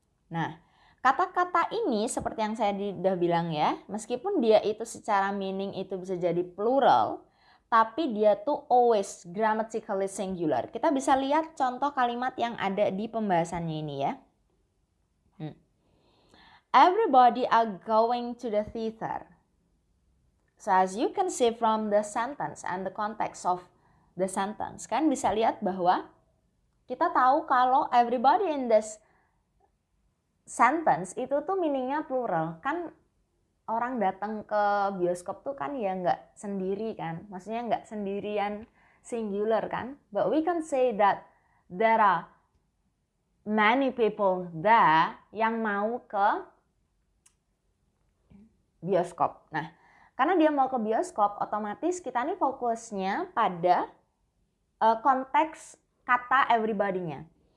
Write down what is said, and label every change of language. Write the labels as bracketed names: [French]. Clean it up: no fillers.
[Indonesian] Nah, kata-kata ini seperti yang saya sudah bilang ya, meskipun dia itu secara meaning itu bisa jadi plural, tapi dia tuh [English] always grammatically singular. [Indonesian] Kita bisa lihat contoh kalimat yang ada di pembahasannya ini ya. [English] Everybody are going to the theater. So as you can see from the sentence and the context of the sentence, [Indonesian] kan bisa lihat bahwa kita tahu kalau [English] everybody in this sentence [Indonesian] itu tuh meaningnya plural. Kan orang datang ke bioskop tuh kan ya nggak sendiri kan, maksudnya nggak sendirian singular kan. [English] But we can say that there are many people there [Indonesian] yang mau ke bioskop. Nah, karena dia mau ke bioskop, otomatis kita nih fokusnya pada konteks kata everybody-nya.